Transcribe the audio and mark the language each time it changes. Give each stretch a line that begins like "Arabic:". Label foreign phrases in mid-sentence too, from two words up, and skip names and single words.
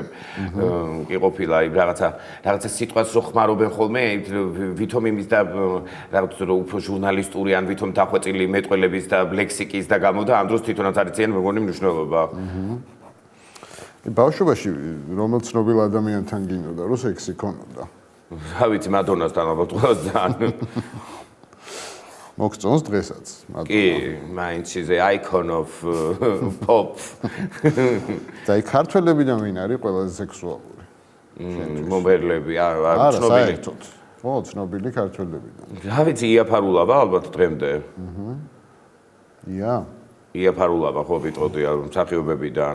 Georgian: კი ყოფილა, აი რაღაცა სიტყვას რო ხმარობენ ხოლმე, ვითომ იმის და რაღაც რო უფრო ჟურნალისტური ან ვითომ დახვეწილი მეტყველების და ლექსიკის და გამო და ამ დროს თვითონაც არიციან მეგონი მნიშვნელობა. ბავშვობაში რომელ ცნობილ ადამიანთან გინდოდა რომ სექსი ქონოდა? რა ვიცი, მადონასთან ალბათ ყველას ძალიან. მოგწონს დღესაც? კი, მაინც
English: is the icon of pop.
Georgian: და აი ქართველებიდან ვინ არის ყველაზე სექსუალური? მომბერლები, არა, ცნობილი. საერთოდ. ხო, ცნობილი ქართველებიდან. რა ვიცი, იაფარულავა ალბათ დღემდე. ია. იაფარულავა ხო ვიტყოდი მსახიობებიდან.